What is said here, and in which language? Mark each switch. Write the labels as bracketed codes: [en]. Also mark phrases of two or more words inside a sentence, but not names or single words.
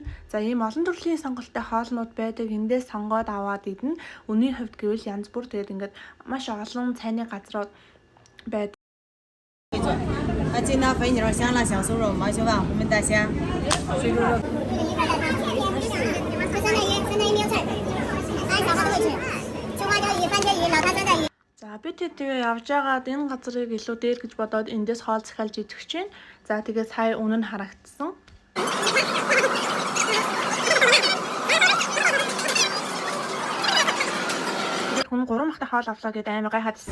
[mn] За ийм олон төрлийн сонголттой хоолнууд байдаг. Эндээс сонгоод аваад идэнэ. Үнийн хувьд гэвэл янз бүр тэгээд ингээд маш олон цайны газрууд байдаг. [zh] 金刀肥牛、香辣小酥肉、毛血旺、红焖大虾、水煮肉。 [mn] За бид тэгээ явж байгаад энэ газрыг илүү дээр гэж бодоод эндээс хоол захиалж идэх чинь. За тэгээ сая үнэ нь харагдсан. Хүн 3 махтай хоол авлаа гэдээ амар гайхаад ирсэн.